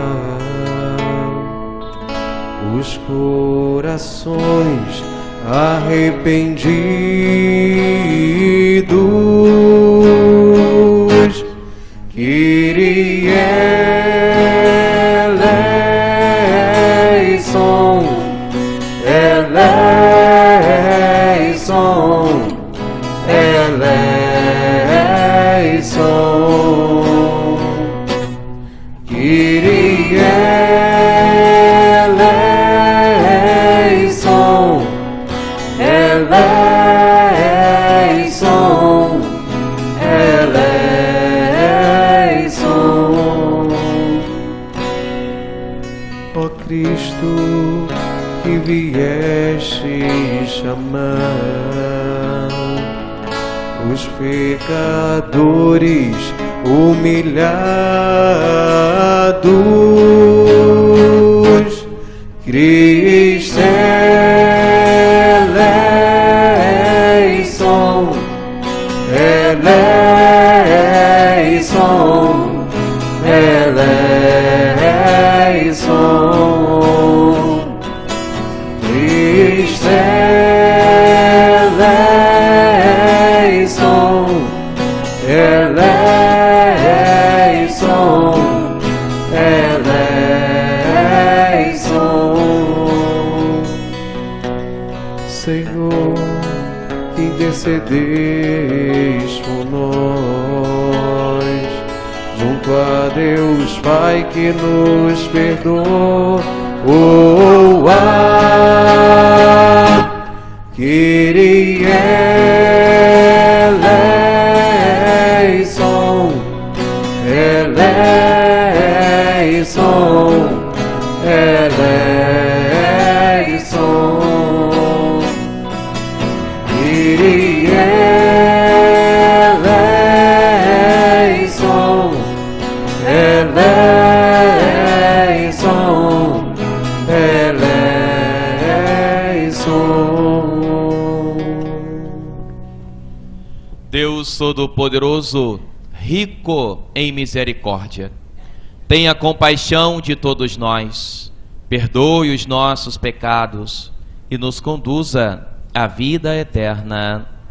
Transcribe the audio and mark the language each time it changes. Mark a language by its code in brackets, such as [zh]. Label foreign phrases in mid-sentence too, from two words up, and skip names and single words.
[pt] os corações arrependidos, Kyrie [el] ελέησον, ελέησον, ελέησον, Κύριε ελέησον, ελέησον, ελέησον. [pt] Ó Cristo, que vieste chamar os pecadores humilhados, Cristo [el] ελέησον, ελέησον, ελέησον, [pt] Cristo [el] ελέησον, ελέησον, ελέησον. [pt] Senhor, que intercedeis por nós junto a Deus Pai que nos perdoa, [el] Kyrie ελέησον, ελέησον, ελέησον, Κύριε ελέησον, ελέησον, ελέησον. [pt] Deus Todo-Poderoso, rico em misericórdia, tenha compaixão de todos nós, perdoe os nossos pecados e nos conduza à vida eterna.